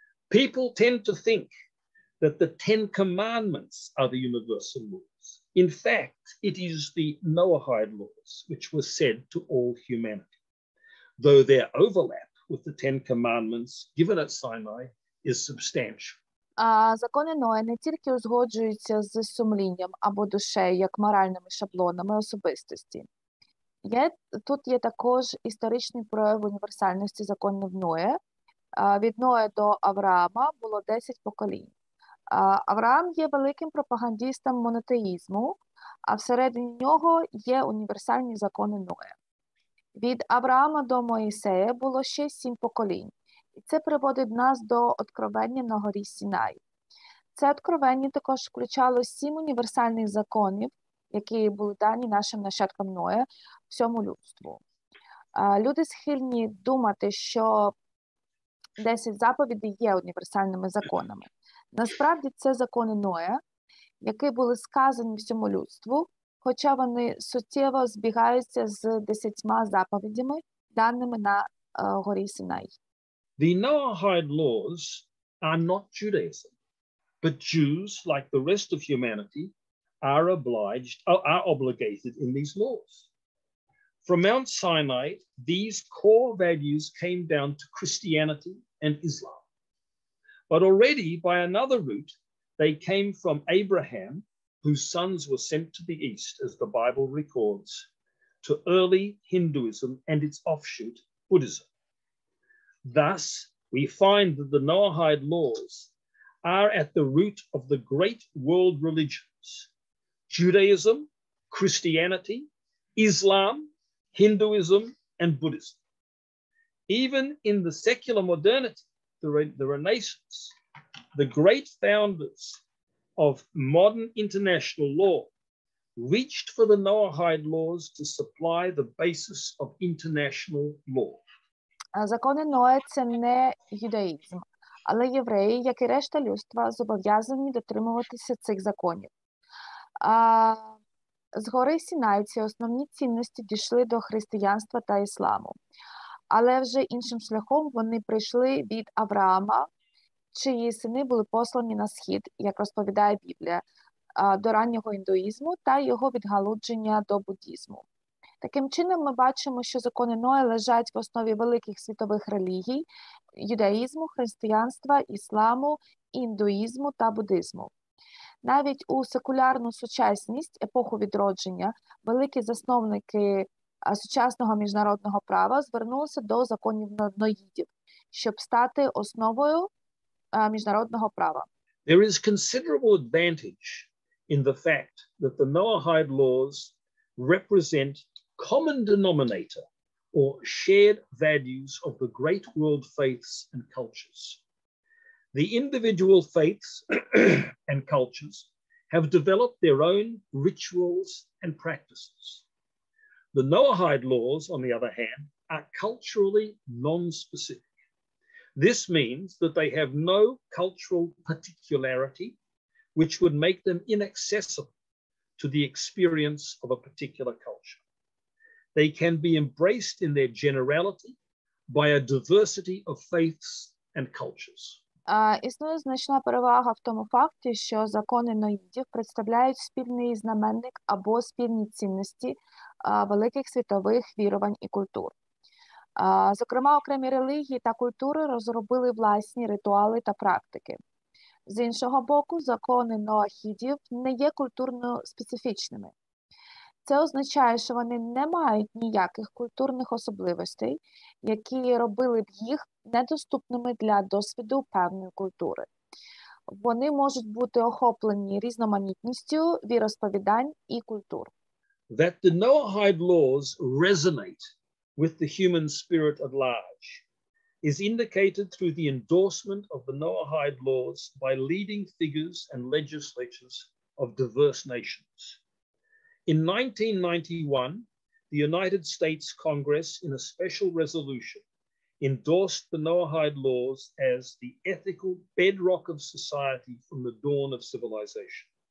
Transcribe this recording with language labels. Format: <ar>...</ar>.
<en>People tend to think that the 10 commandments are the universal laws. In fact, it is the Noahide laws which were said to all humanity, though their overlap with the 10 commandments given at Sinai is substantial.</en> <uk>Закони Ноя не тільки узгоджуються з сумлінням або душею, як моральними шаблонами особистості. Тут є також історичний прояв універсальності законів Ноя. Від Ноя до Авраама було 10 поколінь. Авраам є великим пропагандистом монотеїзму, а всередині нього є універсальні закони Ноя. Від Авраама до Моїсея було ще 7 поколінь. І це приводить нас до откровення на горі Сінай. Це откровення також включало 7 універсальних законів, які були дані нашим нащадкам Ноя, всьому людству. Люди схильні думати, що 10 заповідей є універсальними законами. Насправді це закони Ноя, які були сказані всьому людству, хоча вони суттєво збігаються з 10 заповідями, даними на горі Сінай.</uk> <en>The Noahide laws are not Judaism, but Jews, like the rest of humanity, are obligated in these laws. From Mount Sinai, these core values came down to Christianity and Islam. But already by another route, they came from Abraham, whose sons were sent to the east, as the Bible records, to early Hinduism and its offshoot, Buddhism. Thus, we find that the Noahide laws are at the root of the great world religions: Judaism, Christianity, Islam, Hinduism, and Buddhism. Even in the secular modernity, the Renaissance, the great founders of modern international law reached for the Noahide laws to supply the basis of international law.</en> <uk>Закони Ноя – це не юдаїзм, але євреї, як і решта людства, зобов'язані дотримуватися цих законів. З гори Сінай ці основні цінності дійшли до християнства та ісламу. Але вже іншим шляхом вони прийшли від Авраама, чиї сини були послані на схід, як розповідає Біблія, до раннього індуїзму та його відгалудження до буддізму. Таким чином, ми бачимо, що закони Ноя лежать в основі великих світових релігій – юдаїзму, християнства, ісламу, індуїзму та буддизму. Навіть у секулярну сучасність, епоху відродження, великі засновники сучасного міжнародного права звернулися до законів ноїдів, щоб стати основою міжнародного права.</uk> <en>There is considerable advantage in the fact that the Noahide laws represent common denominator or shared values of the great world faiths and cultures. The individual faiths and cultures have developed their own rituals and practices. The Noahide laws, on the other hand, are culturally non-specific. This means that they have no cultural particularity which would make them inaccessible to the experience of a particular culture. They can be embraced in their generality by a diversity of faiths and cultures.</en> <uk>Існує значна перевага в тому факті, що закони ноїдів представляють спільний знаменник або спільні цінності великих світових вірувань і культур. Зокрема, окремі релігії та культури розробили власні ритуали та практики. З іншого боку, закони ноахідів не є культурно специфічними. Це означає, що вони не мають ніяких культурних особливостей, які робили б їх недоступними для досвіду певної культури. Вони можуть бути охоплені різноманітністю віросповідань і культур.</uk> <en>That the Noahide laws resonate with the human spirit at large is indicated through the endorsement of the Noahide laws by leading figures and legislatures of diverse nations. In 1991, the United States Congress, in a special resolution, endorsed the Noahide laws as the ethical bedrock of society from the dawn of civilization.</en>